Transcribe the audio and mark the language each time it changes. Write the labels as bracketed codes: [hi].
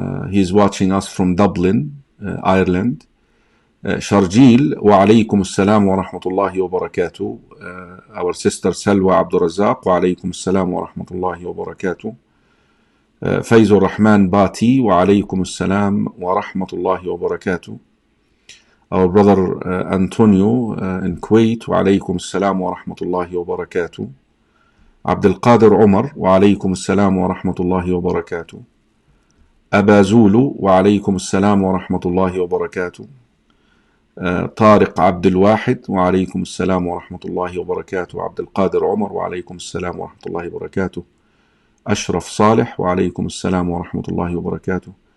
[en] He's watching us from Dublin, Ireland. [ar] Sharjil وعليكم السلام ورحمة الله وبركاته. [en] Our sister [ar] Salwa Abdul Razak وعليكم السلام ورحمة الله وبركاته. فيز الرحمن باتي وعليكم السلام ورحمة الله وبركاته. [en] Our brother [ar] Antonio [en] in Kuwait [ar] وعليكم السلام ورحمة الله وبركاته. عبد القادر عمر وعليكم السلام ورحمة الله وبركاته. أبا زولو وعليكم السلام ورحمة الله وبركاته. طارق عبد الواحد وعليكم السلام ورحمة الله وبركاته. عبد القادر عمر وعليكم السلام ورحمة الله وبركاته. أشرف صالح وعليكم السلام ورحمة الله وبركاته.